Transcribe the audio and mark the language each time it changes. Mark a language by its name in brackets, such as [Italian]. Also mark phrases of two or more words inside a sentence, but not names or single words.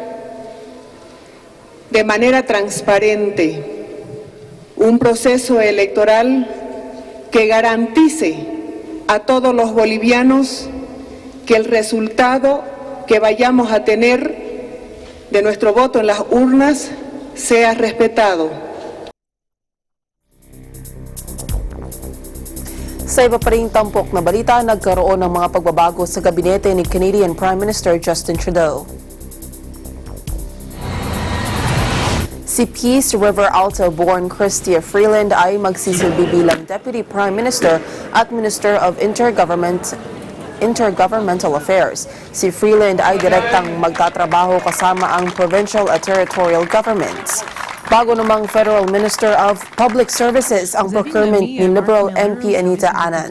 [Spanish] de manera transparente, un proceso electoral que garantice a todos los bolivianos que el resultado que vayamos a tener de nuestro voto en las urnas sea respetado. [Filipino] Sa iba pa ring tampok na balita, nagkaroon ng mga pagbabago sa gabinete ni [English] Canadian Prime Minister [Filipino] Justin Trudeau. Si Peace River Alto-born Chrystia Freeland ay magsisilbi bilang [English] Deputy Prime Minister [Filipino] at [English] Minister of Intergovernmental Affairs. [Filipino] Si Freeland ay direktang magtatrabaho kasama ang provincial at [English] territorial governments. [Filipino] Bago namang [English] Federal Minister of Public Services [Filipino] ang procurement ni [English] Liberal MP [Filipino] Anita Anand.